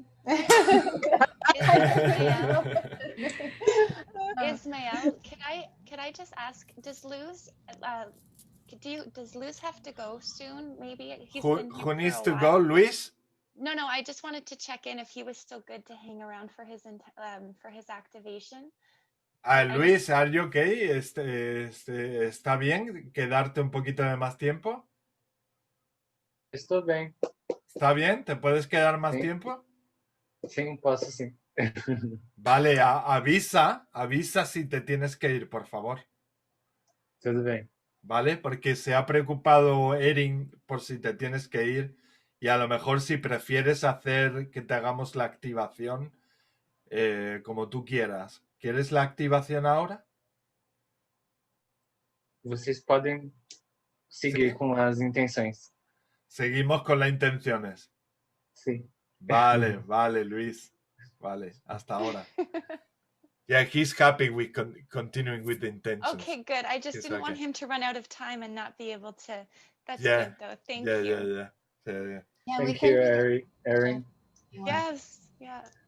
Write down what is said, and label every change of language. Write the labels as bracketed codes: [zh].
[en] Ismael, could I just ask, does Luz have to go soon? Maybe who needs to go, Luis? No, I just wanted to check in if he was still good to hang around for his activation. Luis, are you okay? [es] ¿Está bien quedarte un poquito de más tiempo? [pt] Estou bem. [es] ¿Está bien? ¿Te puedes quedar más tiempo? [pt] Sim, posso sim. [es] Vale, avisa si te tienes que ir, por favor. [pt] Tudo bem. [es] Vale, porque se ha preocupado Erin por si te tienes que ir, y a lo mejor si prefieres hacer que te hagamos la activación como tú quieras. ¿Quieres la activación ahora? [pt] Vocês podem seguir com as intenções. [es] Seguimos con las intenciones. Sí. Vale, Luis. Vale, hasta ahora. [en] Yeah, he's happy with continuing with the intentions. Okay, good. I just didn't want him to run out of time and not be able to. That's good, though. Thank you. Yeah. Thank you, Erin. Yes. Yeah.